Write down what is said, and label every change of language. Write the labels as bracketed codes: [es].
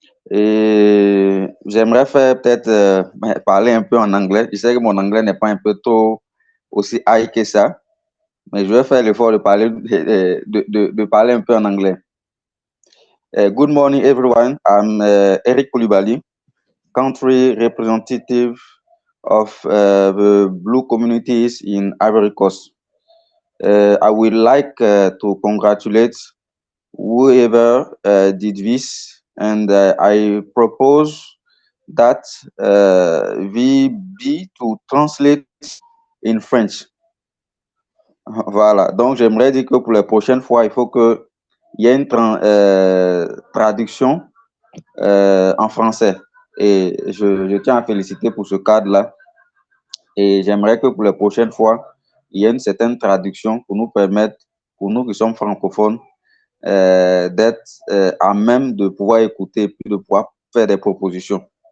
[fr] Et j'aimerais faire peut-être parler un peu en anglais. Je sais que mon anglais n'est pas un peu trop aussi high que ça, mais je vais faire l'effort de parler un peu en anglais. [en] Good morning, everyone. I'm Eric Koulibaly, country representative of the Blue communities in Ivory Coast. I would like to congratulate whoever did this, and I propose that VB to translate in French. [fr] Voilà, donc j'aimerais dire que pour la prochaine fois, il faut qu'il y ait une traduction en français. Et je tiens à féliciter pour ce cadre-là. Et j'aimerais que pour les prochaines fois, il y ait une certaine traduction pour nous permettre, pour nous qui sommes francophones, d'être à même de pouvoir écouter et puis de pouvoir faire des propositions.